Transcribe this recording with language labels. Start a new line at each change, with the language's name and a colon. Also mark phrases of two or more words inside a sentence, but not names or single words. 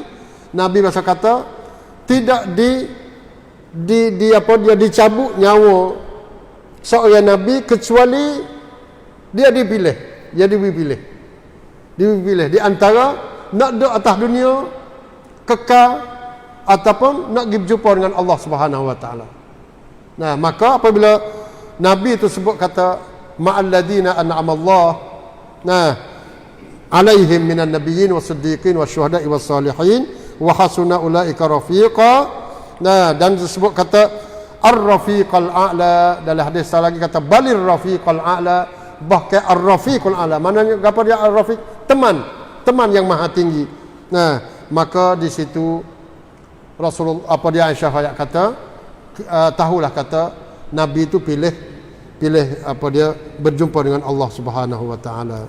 Malay: Nabi biasa kata tidak dia dicabut nyawa seorang nabi kecuali dia dipilih. Dia dipilih di antara nak duduk atas dunia kekal ataupun nak pergi berjumpa dengan Allah
Arabic: سبحانه وتعالى.
Malay: Nah, maka apabila Nabi itu sebut kata
Arabic: مع الذين أنعم الله, nah, عليهم من النبيين والصديقين والشهداء والصالحين وحسن أولئك رفيقا.
Malay: Nah, dan disebut kata
Arabic: الرفيق الأعلى,
Malay: dalam hadis lagi kata
Arabic: بل الرفيق الأعلى,
Malay: bahkan
Arabic: الرفيق الأعلى.
Malay: Maknanya apa dia ar-rafiq? Teman yang maha tinggi. Nah, maka di situ Rasulullah apa dia Aisyah ayat kata tahulah kata Nabi itu pilih apa dia berjumpa dengan Allah
Arabic: سبحانه وتعالى.